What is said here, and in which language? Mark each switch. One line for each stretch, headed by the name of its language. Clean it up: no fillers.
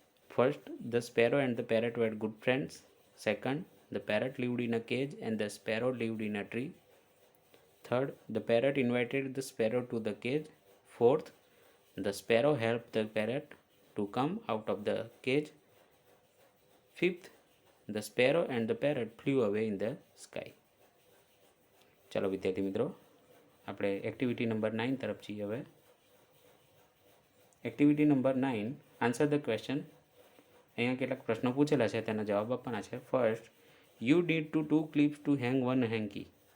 English: First, the sparrow and the parrot were good friends. Second, the parrot lived in a cage and the sparrow lived in a tree. Third, the parrot invited the sparrow to the cage. Fourth, the sparrow help the parrot to come out of the cage. Fifth, the sparrow and the parrot flew away in the sky.
Gujarati: ચાલો વિદ્યાર્થી મિત્રો, આપણે activity number 9 તરફ જઈએ હવે. Activity number 9,
English: Answer the question.
Gujarati: અહીંયા કેટલાક પ્રશ્નો પૂછેલા છે, તેના જવાબ આપવાના છે.
English: First, you need two clips to hang one hanky.